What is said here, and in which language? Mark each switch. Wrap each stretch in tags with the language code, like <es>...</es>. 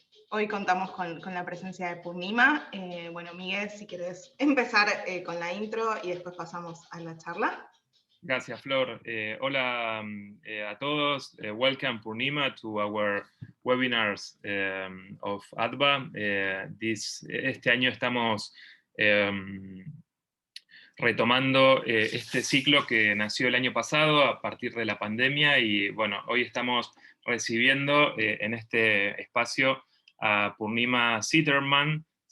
<es>Hoy contamos con la presencia de Poornima. Bueno, Miguel, si quieres empezar con la intro y después pasamos a la charla. Gracias, Flor. Hola a todos.</es> <en>Welcome, Poornima, to our webinars of ADVA.</en> <es>Este año estamos retomando este ciclo que nació el año pasado a partir de la pandemia y bueno, hoy estamos recibiendo en este espacio a Poornima Sitaraman.</es>